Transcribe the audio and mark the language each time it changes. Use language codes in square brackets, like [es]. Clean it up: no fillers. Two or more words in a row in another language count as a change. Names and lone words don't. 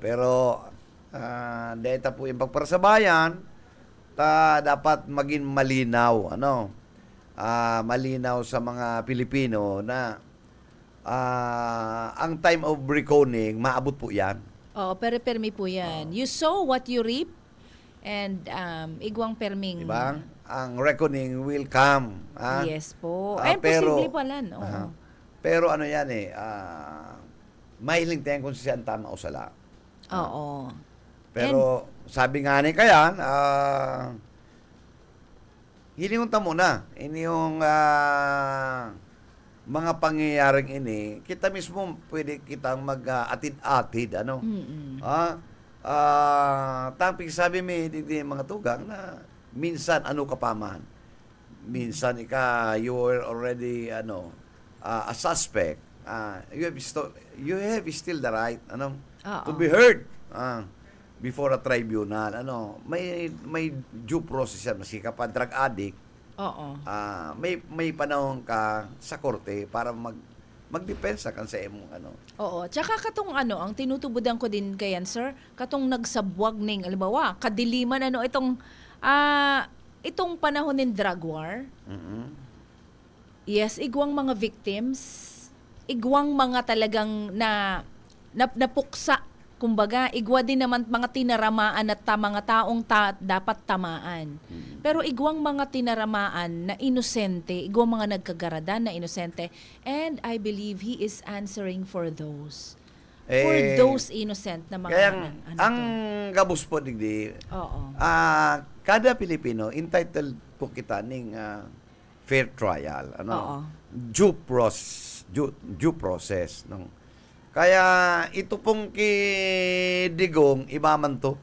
[tl] Pero data po yung pagparasabayan, dapat maging malinaw, malinaw sa mga Pilipino na ang [en] time of reckoning, [tl] maabot po yan. [bik] Pero permi po yan. [en] You sow what you reap, and [bik] igwang perming. [tl] Diba? Ang [en] reckoning will come. Yes po. [tl] Pero, posible pala. [bik] pero yan mahiling tayo kung siya ang tama o sala. [tl] Oo. [bik] Pero sabi nga ni kayan, hilingunta muna. Ini yung mga pangyayaring ini, kita mismo pwede kitang mag-atid-atid, tamping sabi may mga tugang na minsan ka pa man. [en] Minsan you were already a suspect. You have still the right to be heard before a tribunal. [bik] May [en] due process [bik] yan. Masika pa [en] drug addict. [tl] Oo. [bik] May panahon ka sa korte para magdepensa kan sa imong Oo. Tsaka katong ang tinutubudan ko din kayan, sir, katong nagsabwag ning alimbawa, kadiliman itong panahon ng [en] drug war. [bik] Yes, igwang mga victims, igwang mga talagang napuksa Kumbaga, igwa din naman mga tinaramaan at mga taong dapat tamaan. Pero igwang mga tinaramaan na inosente, igwang mga nagkagaradan na inosente, [en] and I believe he is answering for those. For those innocent [tl] na mga... [bik] Kaya ang gabos po, digdi, kada Pilipino, entitled po kita ng [en] fair trial. Due process. No? [bik] Kaya ito pong kidigong, iba man to.